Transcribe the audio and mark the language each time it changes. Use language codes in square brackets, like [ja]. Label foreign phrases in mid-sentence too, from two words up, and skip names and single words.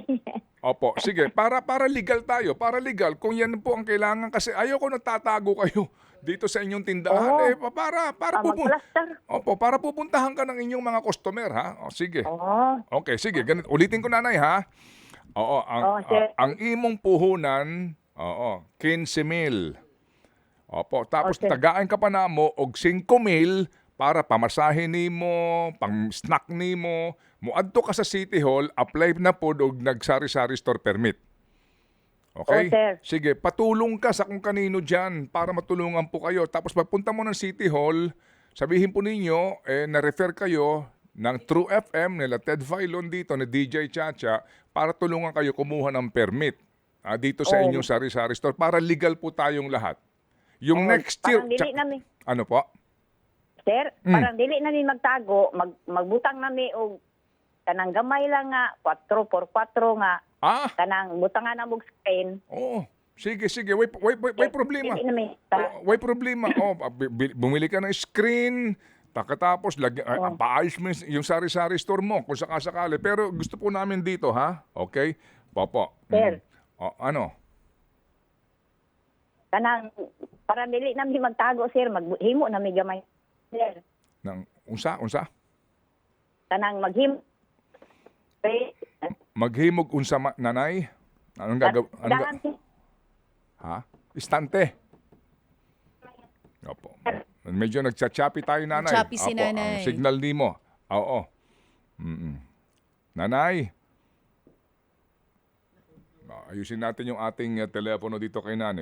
[tl] Opo, sige. Para legal tayo. Para legal. Kung yan po ang kailangan. Kasi ayoko nagtatago kayo dito sa inyong tindahan. Para para pupuntahan ka ng inyong mga customer, ha? O, sige. Okay, sige. Ganito. Ulitin ko, nanay, ha? Oo, [ceb] ang imong puhunan, 15,000. Opo, tapos tagaan ka pa namo og 5,000 para pamasahe nimo, pang-snack nimo, muadto ka sa City Hall, apply na pod og nagsari-sari store permit. Okay? sir. [tl] Sige, patulong ka sa kung kanino dyan para matulungan po kayo. Tapos pagpunta mo ng City Hall, sabihin po ninyo, na-refer kayo ng True FM, nila Ted Filon dito, ni DJ Chacha, para tulungan kayo kumuha ng permit dito sa inyong sari-sari store para legal po tayong lahat. Yung [en] next year... [ceb] Parang dili namin. [tl] Ano po? [ceb] Sir, parang dili namin magtago, magbutang namin og kanang gamay lang nga 4x4 nga kanang butangan na mog screen. Oo. Sige, sige. Way problema. Dili na may Way problema. [tl] Bumili ka ng screen, pagkatapos paayos mo yung sari-sari store mo kung sakasakali. Pero gusto po namin dito, ha? Okay? Popo. Sir. Ano? [ceb] kanang para dili na mi magtago sir, maghimo na mi gamay sir. Nang unsa? Kanang maghimo. Maghimog unsa nanay? [tl] Anong gagawin? Ha? Istante. Opo. Medyo nagchachapi tayo, nanay. Chappy si Opo, nanay. [ceb] ang signal nimo. Oo. Nanay. [tl] Ayusin natin yung ating telepono dito kay nanay.